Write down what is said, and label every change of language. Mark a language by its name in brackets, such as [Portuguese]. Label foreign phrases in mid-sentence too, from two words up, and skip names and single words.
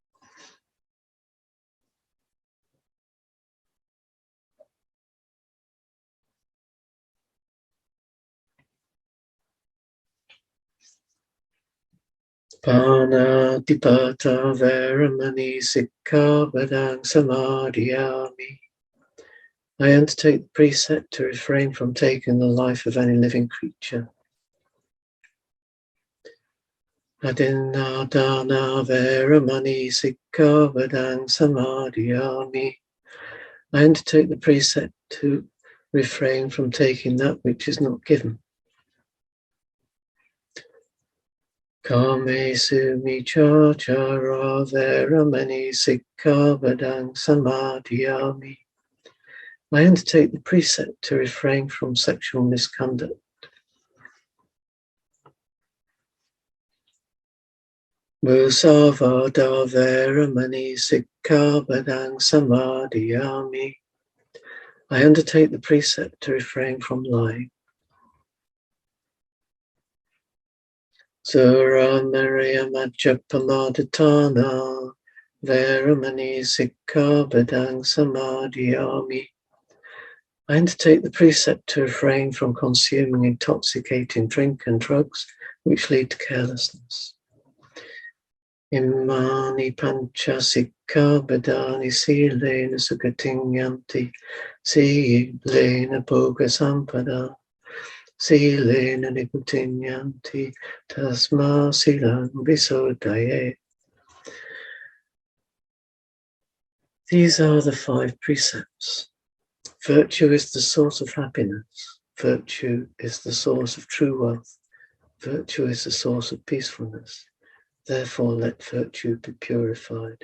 [Pali] Pāṇātipāta Veramani Sikkhapadang Samadhiyāmi. [English] I undertake the precept to refrain from taking the life of any living creature. [Pali] Adinādāna Veramani Sikkhapadang Samadhiyāmi. [English] I undertake the precept to refrain from taking that which is not given. [Pali] Kame sumi cha chara veramani sikkhabadang samadhiyami. [English] I undertake the precept to refrain from sexual misconduct. [Pali] Musavada veramani sikkhabadang samadhiyami. [English] I undertake the precept to refrain from lying. [Pali] Sura Maria Majjapamadhatana Veramani Sikkhabadang Samadhiyami. [English] I undertake the precept to refrain from consuming intoxicating drink and drugs which lead to carelessness. [Pali] Imani pancha sikkhabadani silena sugatinyanti silena bhoga sampada silena nikutinyanti tasma silang visodaye. [English] These are the 5 precepts. Virtue is the source of happiness. Virtue is the source of true wealth. Virtue is the source of peacefulness. Therefore, let virtue be purified.